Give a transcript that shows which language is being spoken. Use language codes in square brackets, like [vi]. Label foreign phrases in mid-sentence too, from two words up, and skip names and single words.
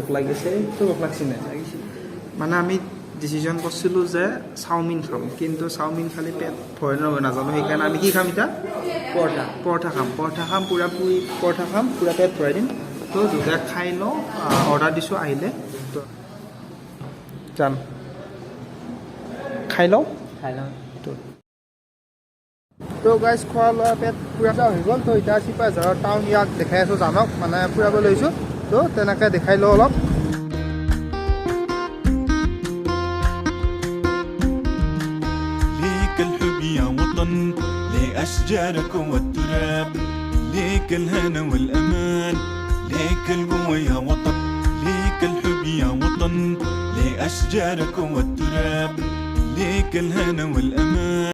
[as] লাগিছে তো ভোক লাগিছে নাই মানে আমি ডিচিজন কৰিছিলোঁ যে চাওমিন খাম কিন্তু চাওমিন খালি পেট ভয় নহয় নাজানো সেইকাৰণে আমি কি খাম এতিয়া পৰঠা খাম পূৰা পেট ভৰাই দিম তো দুটাই খাই লওঁ অৰ্ডাৰ দিছোঁ আহিলে তো যাম খাই লওঁ তো গাইজ খোৱা লোৱা পেট ফুৰা হৈ গ'ল তো এতিয়া চিপাঝাৰৰ টাউন ইয়াক দেখাই আছোঁ জানক মানে ফুৰাব লৈছোঁ তো তেনেকৈ দেখাই লওঁ অলপ [ar] لأشجاركم والتراب ليك الهنا والأمان ليك القوة يا وطن ليك الحب يا وطن لأشجاركم والتراب ليك الهنا والأمان